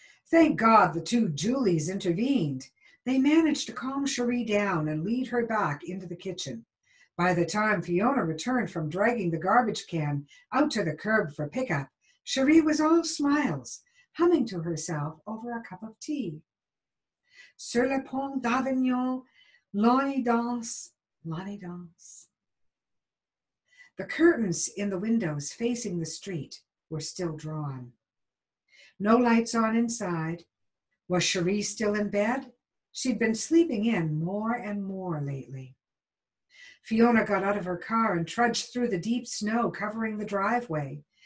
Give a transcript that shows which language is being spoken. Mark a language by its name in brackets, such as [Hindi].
[English] Thank God the two Julies intervened. They managed to calm Cherie down and lead her back into the kitchen. By the time Fiona returned from dragging the garbage can out to the curb for pickup, Cherie was all smiles, humming to herself over a cup of tea. [French] Sur le pont d'Avignon, l'on danse, l'on danse. [English] The curtains in the windows facing the street were still drawn. No lights on inside. Was Cherie still in bed? She'd been sleeping in more and more lately. Fiona got out of her car and trudged through the deep snow covering the driveway.